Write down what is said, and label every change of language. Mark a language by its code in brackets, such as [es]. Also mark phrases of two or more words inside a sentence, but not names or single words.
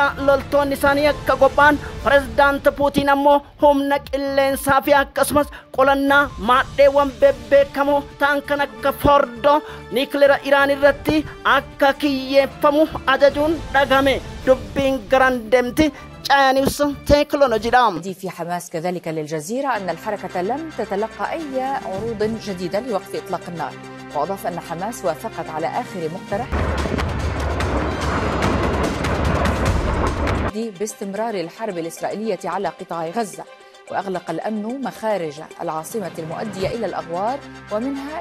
[om] loltoonni isaanii akka qophaan pireezidaant Puutiin ammoo humna qilleensaa fi akkasumas qolannaa maadheewwan bebbeekamoo ta'an kan akka Fordo nikileera Iraan irratti akka kiyyeeffamu ajajuun dhagame. dubbiin garan deemti. نيوز تكنولوجي دام. [ar] في حماس كذلك للجزيرة أن الحركة لم تتلقى أي عروض جديدة لوقف إطلاق النار، وأضاف أن حماس وافقت على آخر مقترح باستمرار الحرب الإسرائيلية على قطاع غزة، وأغلق الأمن مخارج العاصمة المؤدية إلى الأغوار ومنها